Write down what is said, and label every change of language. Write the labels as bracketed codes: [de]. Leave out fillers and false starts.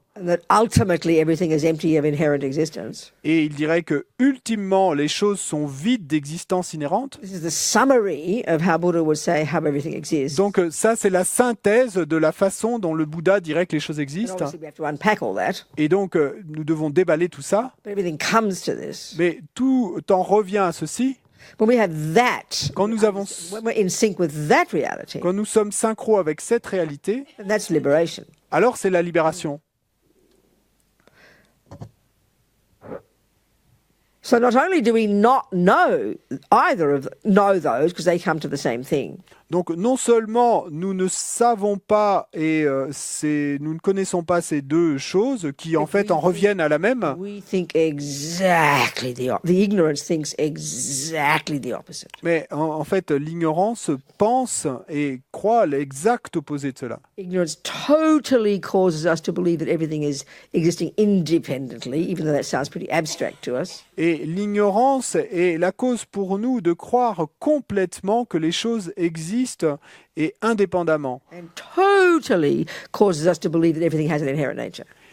[en] And that ultimately everything is empty of inherent existence. [fr] Et il dirait que ultimement les choses sont vides d'existence inhérente. [en] This is the summary of how Buddha would say how everything exists. [fr] Donc ça c'est la synthèse de la façon dont le Bouddha dirait que les choses [en] And [fr] existent. [en] obviously we have to unpack all that. [fr] Et donc nous devons déballer tout ça. [en] But everything comes to this. [fr] Mais tout en revient à ceci. [en] When we have that, [fr] Quand nous avons, [en] when we're in sync with that reality, [fr] quand nous sommes synchro avec cette réalité, [en] then that's liberation. [fr] alors c'est la libération. [en] So not only do we not know those because they come to the same thing. [fr] Donc non seulement nous ne savons pas et nous ne connaissons pas ces deux choses qui en fait en reviennent à la même. [en] We think exactly the ignorance thinks exactly the opposite. [fr] Mais en fait l'ignorance pense et croit l'exact opposé de cela. [en] Ignorance totally causes us to believe that everything is existing independently, even though that sounds pretty abstract to us. [fr] Et l'ignorance est la cause pour nous de croire complètement que les choses existent et indépendamment. [en] And totally causes us to believe that everything has an inherent nature.